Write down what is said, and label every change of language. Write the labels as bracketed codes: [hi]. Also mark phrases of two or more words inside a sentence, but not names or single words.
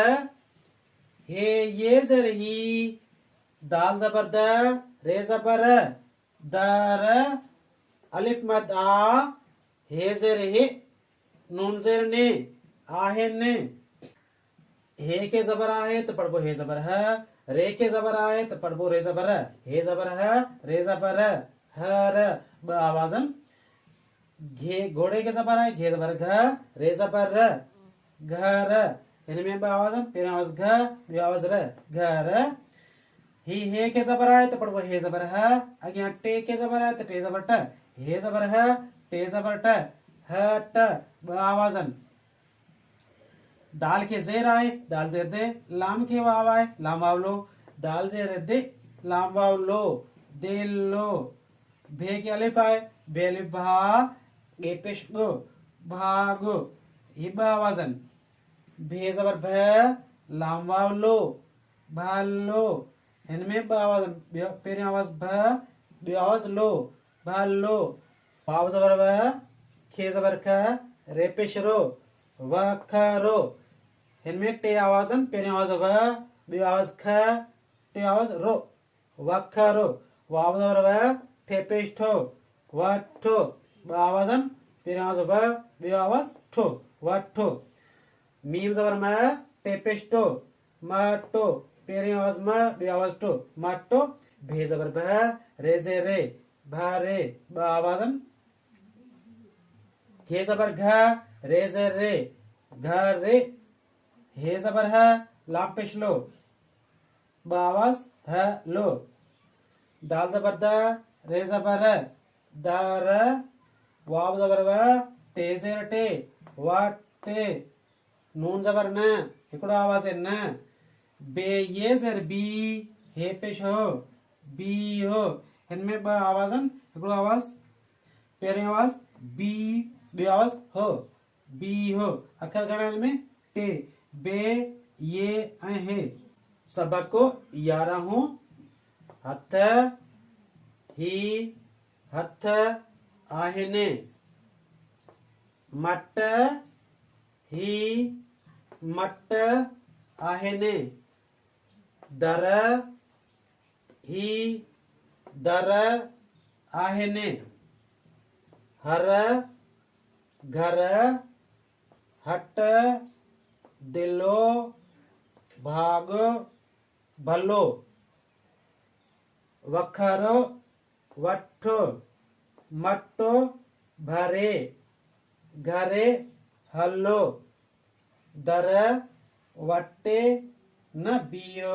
[sd] हे ये ज़र ही, दाल ज़बर द, रे ज़बर र, दर। अलिफ मद आ, हे ज़र हे, नून ज़र ने, आहे ने। हे के ज़बर आहे त पढ़बो हे ज़बर ह, रे के ज़बर आहे त पढ़बो रे ज़बर र। हे ज़बर ह, रे ज़बर र, हर। ॿ आवाज़नि। घे घोड़े के ज़बर आहे, घे ज़बर घ, रे ज़बर र, घर। हिन में ॿ आवाज़नि, पहिरियों आवाज़ घ ॿियो आवाज़ र, घर। ही हे के ज़बर आहे त पढ़बो हे ज़बर ह, अॻियां टे के ज़बर आहे त टे ज़बर ट, हे ज़बर ह, टे ज़बर ट, हट। ॿ आवाज़नि। दाल के ज़ेर आहे, दाल ज़ेर दे, लाम के वाव आहे, लाम वाव लो, दाल ज़ेर दे, लाम वाव लो, दे लो। भे के अलिफ आहे, बे अलिफ भा, गे पेश गो, भागो। ये ॿ आवाज़नि। भे ज़बर भ, लाम वाव लो, भालो। हिन में ॿ आवाज़नि, पहिरियों आवाज़ भ ॿियो आवाज़ लो, भालो। वाव ज़बर व, खे ज़बर ख, रे पेश रो, वखरो। हिन में टे आवाज़नि, पहिरियों आवाज़ व ॿियो आवाज़ ख टियों आवाज़ रो, वखरो। वाव ज़बर व, ठे पेश ठो, वठो। ॿ आवाज़नि, पहिरियों आवाज़ व ॿियो आवाज़ ठो, वठो। मीम ज़बर म, टे पेश टो, मटो। पहिरियों आवाज़ म ॿियो आवाज़ टो, मटो। भे ज़बर भ, रे ज़े रे, भरे। ॿ आवाज़नि। घे ज़बर घ, रे ज़े रे, घरे। हे ज़बर ह, लाम पेश लो, ॿ आवाज़ ह लो। दाल ज़बर द, रे ज़बर र, दर। वाव ज़बर व, टे ज़ेर टे, वटे। नून ज़बर न, हिकिड़ो आवाज़ आहे न। बे ये ज़ेर बी, हे पेश हो, बी हो। हिन में ॿ आवाज़नि, हिकिड़ो आवाज़, पहिरियों आवाज़ बी ॿियो आवाज़ हो, बी हो। अखर घणा हिन में? टे। बे ये आहे सबक 11 हथ ही हथ आहिनि मट ही मट आहिनि दर ही दर आहिनि हर घर हट दिलो भाग भलो वखरो वठो मटो भरे घरे हलो दर वटे न बीहो।